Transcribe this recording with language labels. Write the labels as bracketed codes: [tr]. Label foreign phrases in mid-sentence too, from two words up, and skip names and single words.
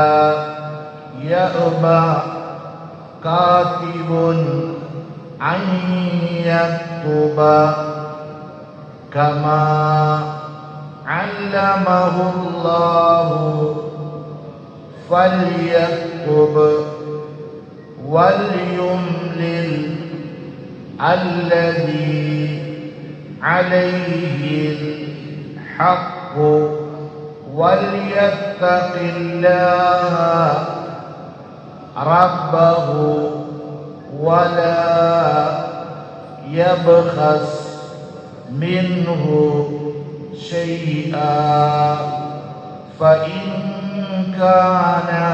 [ar] يأب كاتب أن يكتب كما علمه الله فليكتب وليملل അല്ലദീ عليه الحق وليتق الله ربه ولا يبخس منه شيئا فإن كان